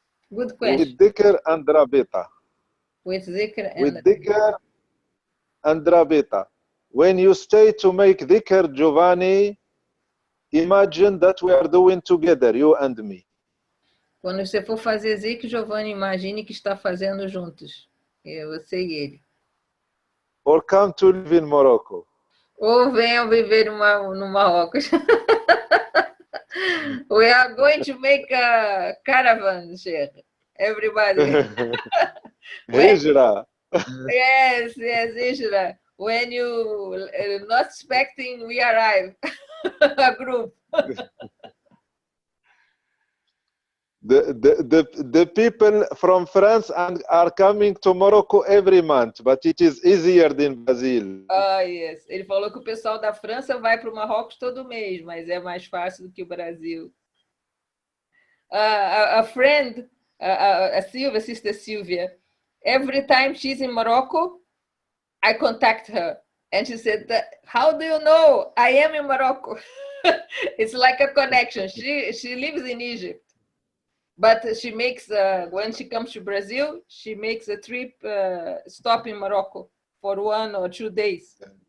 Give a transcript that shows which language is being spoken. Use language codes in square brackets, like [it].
[en] Good question. With dhikr and rabita. With zikr and rabita. When you stay to make dhikr, Giovanni, imagine that we are doing together, you and me. [pt] Quando você for fazer zikr, Giovanni, imagine que está fazendo juntos. Você e ele. [en] Or come to live in Morocco. [pt] Ou venham viver no Marrocos. [en] We are going to make a caravan, Sheikh. Everybody. Hijra. Yes, Hijra. When you not expecting, we arrive. A group. The people from France are coming to Morocco every month, but it is easier than Brazil. Yes. [pt] Ele falou que o pessoal da França vai para o Marrocos todo mês, mas é mais fácil do que o Brasil. [en] A friend, a Silvia, Sister Sylvia, every time she's in Morocco, I contact her. And she said, how do you know I am in Morocco? It's like a connection. She lives in Egypt. But she makes, when she comes to Brazil, she makes a trip, stop in Morocco for 1 or 2 days.